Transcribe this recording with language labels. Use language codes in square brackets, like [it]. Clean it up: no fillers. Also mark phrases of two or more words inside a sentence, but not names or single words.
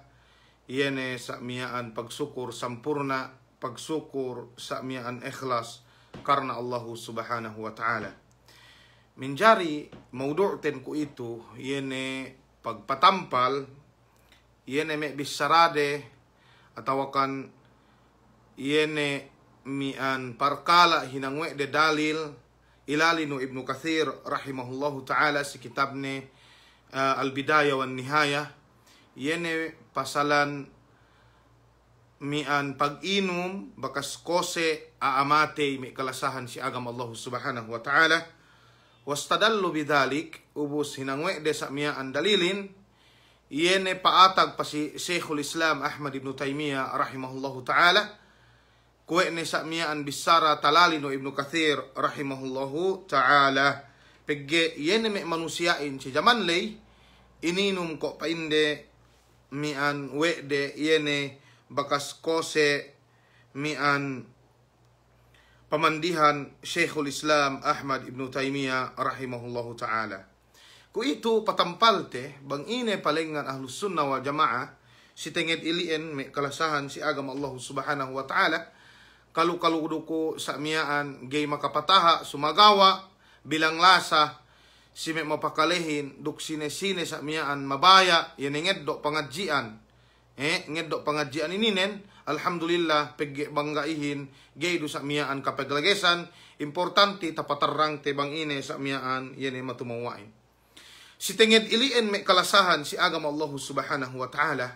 [yka] Yene sakmiaan pagsukur sampurna, pagsukur sakmiaan ikhlas karena [ar] الله سبحانه وتعالى. [yka] Minjari maudu'ten ku itu, yene pagpatampal, yene me bisarade, atawakan yene mian parkala hinangwe de dalil, ilalinu Ibnu Katsir [ar] رحمه الله تعالى [yka] si kitabne Al-Bidayah wan Nihayah. Yene pasalan mian pag-inom bakas kose aamate may kalasahan si agama [ar] الله سبحانه وتعالى. واستدل بذلك [yka] ubus hinangwe de sa mian dalilin. Yene paatag pa si Sheikhul Islam Ahmad ibn Taymiyah [ar] رحمه الله تعالى. [yka] Kuwe ne sa mian bisara talalino Ibnu Katsir [ar] رحمه الله تعالى. [yka] Pegge yene may manusiain si jaman lay ininum ko painde mian wede yene bakas kose mian pamandihan Sheikhul Islam Ahmad ibn Taymiyah [ar] رحمه الله تعالى. [yka] Ku itu patampalte bang ine palengan [ar] أهل السنة والجماعة [yka] si tenget ilien me kalasahan si agama [ar] الله سبحانه وتعالى. [yka] Kalu-kaluduko sa miaan gay makapataha sumagawa bilang lasa si me mapakalehin duk sine-sine sa miyaan mabaya yan ngeddo pangadjian ngeddo pangadjian ininen alhamdulillah pegge banggaihin gay do sa miyaan kapaglagesan importante tapatarrang te bang ine sa miyaan yan matumawain si tenged ilien me kalasahan si agama [ar] الله سبحانه وتعالى.